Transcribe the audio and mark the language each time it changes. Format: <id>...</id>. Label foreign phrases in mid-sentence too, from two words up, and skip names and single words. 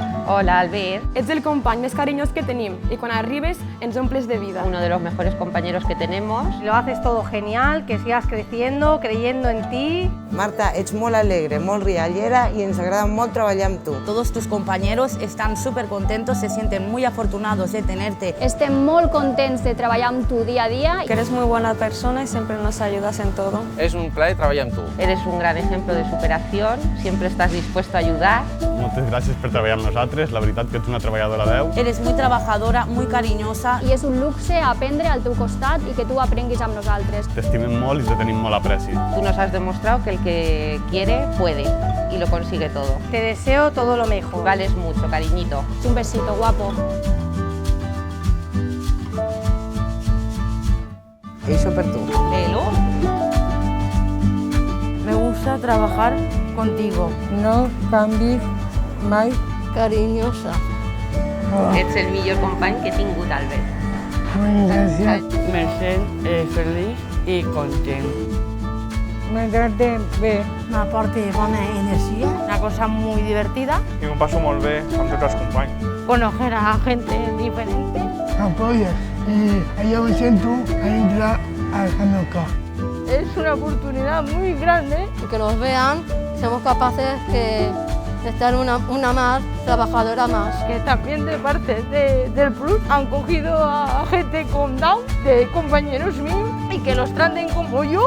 <ca>Hola, Albert. Ets el company més carinyós que tenim i quan arribes ens omples de vida.</ca> <es>Uno de los mejores compañeros que tenemos. Lo haces todo genial, que sigas creciendo, creyendo en ti.</es> <ca>Marta, ets molt alegre, molt riallera i ens agrada molt treballar amb tu.</ca> <es>Todos tus compañeros están súper contentos, se sienten muy afortunados de tenerte.</es> <ca>Estem molt contents de treballar amb tu dia a dia.</ca> <es>Que eres muy buena persona y siempre nos ayudas en todo.</es> <ca>Es un plaer treballar amb tu.</ca> <es>Eres un gran ejemplo de superación, siempre estás dispuesto a ayudar.</es> <ca>Moltes gràcies per treballar amb nosaltres, la veritat que ets una treballadora d'10.</ca> <es>Eres muy trabajadora, muy cariñosa.</es> <ca>I és un luxe aprendre al teu costat i que tu aprenguis amb nosaltres. T'estimem molt i te tenim molt apreci.</ca> <es>Tú nos has demostrado que el que quiere, puede y lo consigue todo. Te deseo todo lo mejor. Vales mucho, cariñito. Un besito, guapo.</es> <ca>Això per tu.</ca> <en>Hello.</en> <es>Me gusta trabajar contigo.</es> <ca>No canvis mai.</ca> <es>Cariñosa.</es> <ca>Ets el millor company que he tingut, Albert. Gràcies. Me sent feliç i content. Me trate bé. M'aporta bona energia.</ca> <es>Una cosa muy divertida.</es> <ca>I m'ho passo molt bé amb tots els companys.</ca> <es>Conocer a gente diferente. Apoyas y allá me siento a entrar al Hanukkah. Es una oportunidad muy grande. Que nos vean, seamos capaces de estar una más trabajadora más. Que también de parte del Plus han cogido a gente con Down, de compañeros míos, y que los traten como yo.</es>